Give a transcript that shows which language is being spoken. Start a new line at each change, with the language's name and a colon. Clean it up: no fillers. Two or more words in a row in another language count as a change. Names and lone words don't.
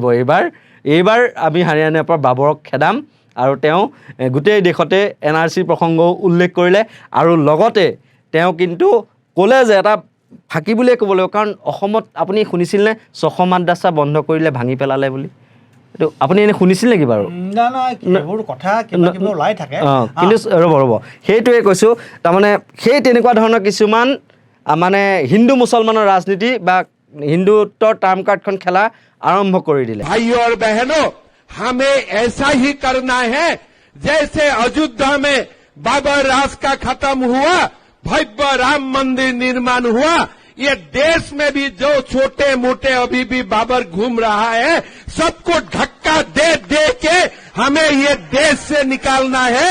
Assamese: এইবাৰ আমি হাৰিয়ানাৰ পৰা বাবৰক খেদাম, আৰু তেওঁ গোটেই দেশতে NRCৰ প্ৰসংগও উল্লেখ কৰিলে, আৰু লগতে তেওঁ কিন্তু ক'লে যে এটা ফাঁকি বুলিয়ে ক'ব লাগিব, কাৰণ অসমত আপুনি শুনিছিলনে 600 মাদ্ৰাছা বন্ধ কৰিলে, ভাঙি পেলালে বুলি? এইটো আপুনি এনেই শুনিছিল নেকি বাৰু? কিন্তু ৰ'ব সেইটোৱে কৈছোঁ, তাৰমানে সেই তেনেকুৱা ধৰণৰ কিছুমান মানে হিন্দু মুছলমানৰ ৰাজনীতি বা হিন্দুত্বৰ
English: term card-খন
Assamese: খেলা আৰম্ভ কৰি দিলে।
Hindi: भाइयों और बहनों, हमें ऐसा ही करना है जैसे अयोध्या में बाबर राज का खत्म हुआ, भव्य राम मंदिर निर्माण हुआ। ये देश में भी जो छोटे मोटे अभी भी बाबर घूम रहा है, सबको धक्का दे दे के हमें ये देश से निकालना है।